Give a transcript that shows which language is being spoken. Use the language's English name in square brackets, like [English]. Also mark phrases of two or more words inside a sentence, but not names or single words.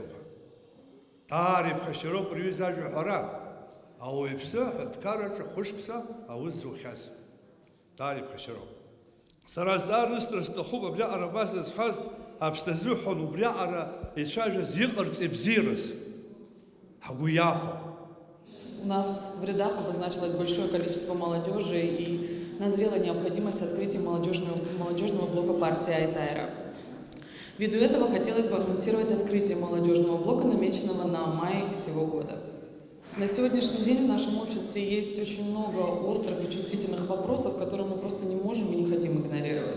[Abkhazian] Даара иԥхашьароуп рҩыза ажәа ҳәара. Ауаҩԥсы аҳәынҭқарраҿы хәышықәса аус зухьаз. Даара иԥхашьароуп. Сара заа рысҭара сҭахуп абриаҟара абас зҳәаз, аԥсҭазыҳәан убриаҟара ицәажәаз иҟарҵ ибзиараз. Ҳгәы иахәо. [Russian] У нас в рядах обозначилось большое количество молодежи и назрела необходимость открытия молодежного блока партии Айтайра. Ввиду этого хотелось бы анонсировать открытие молодежного блока, намеченного на май сего года. На сегодняшний день в нашем обществе есть очень много острых и чувствительных вопросов, которые мы просто не можем и не хотим игнорировать.